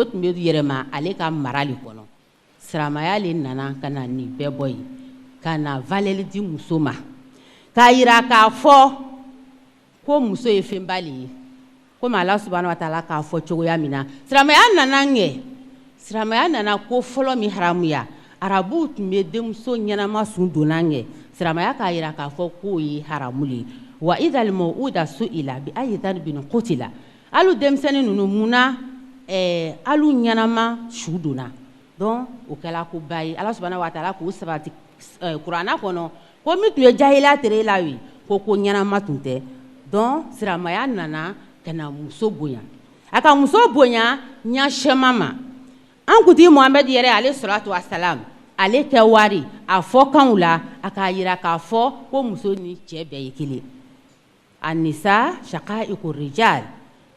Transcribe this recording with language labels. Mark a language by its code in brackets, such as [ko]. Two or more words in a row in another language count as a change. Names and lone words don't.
[bm] tun bɛ yɛlɛma ale ka mara le kɔnɔ silamɛya le nana ka na nin bɛɛ bɔ yen ka na valeur di muso ma k'a yira k'a fɔ ko muso ye fɛnba le ye komi Ala [ar] سبحانه وتعالى [bm] k'a fɔ cogoya min na silamɛya nana ɲɛ silamɛya nana ko fɔlɔ min haramuya arabuw tun bɛ denmuso ɲɛnama sun donna ɲɛ silamɛya k'a yira k'a fɔ k'o ye haramu le ye [ar] وإذا الموءودة سئلت بأي ذنب قتلت [bm] alu denmisɛnnin ninnu munna alu ɲɛnama su donna donc o kɛla koba ye Ala [ar] سبحانه وتعالى [bm] k'o sabati kuranna kɔnɔ ko min tun ye jahiliya tere la ye ko ɲɛnama tun tɛ donc silamɛya nana ka na muso bonya a ka muso bonya ɲɛsɛma ma an kuntigi Muhamɛdi yɛrɛ ale [ar] الصلاة والسلام [bm] ale kɛ wari a fɔ kanw la a k'a yira k'a fɔ ko muso ni cɛ bɛɛ ye kelen [ar] النساء شقائق الرجال